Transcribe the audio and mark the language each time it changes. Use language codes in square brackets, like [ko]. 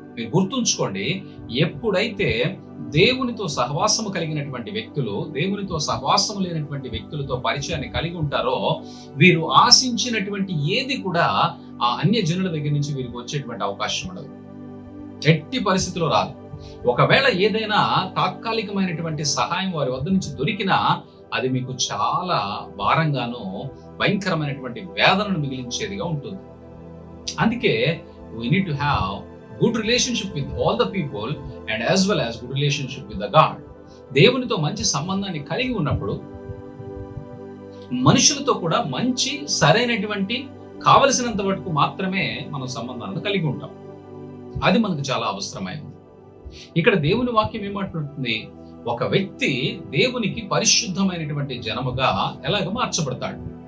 [te] మీరు గుర్తుంచుకోండి, ఎప్పుడైతే దేవునితో సహవాసము కలిగినటువంటి వ్యక్తులు దేవునితో సహవాసము లేనటువంటి వ్యక్తులతో పరిచయాన్ని కలిగి ఉంటారో, వీరు ఆశించినటువంటి ఏది కూడా ఆ అన్య జనుల దగ్గర నుంచి వీరికి వచ్చేటువంటి అవకాశం ఉండదు, ఎట్టి పరిస్థితిలో రాదు. ఒకవేళ ఏదైనా తాత్కాలికమైనటువంటి సహాయం వారి వద్ద నుంచి దొరికినా అది మీకు చాలా భారంగాను భయంకరమైనటువంటి వేదనను మిగిలించేదిగా ఉంటుంది. అందుకే [en] we need to have good relationship with all the people and as well as good relationship with the God. [te] దేవునితో మంచి సంబంధాన్ని కలిగి ఉన్నప్పుడు మనుషులతో కూడా మంచి సరైనటువంటి కావలసినంత వరకు మాత్రమే మనం సంబంధాలను కలిగి ఉంటాం. అది మనకు చాలా అవసరమైనది. ఇక్కడ దేవుని వాక్యం ఏమంటుంది, ఒక వ్యక్తి దేవునికి పరిశుద్ధమైనటువంటి జనముగా ఎలాగ మార్చబడతాడు.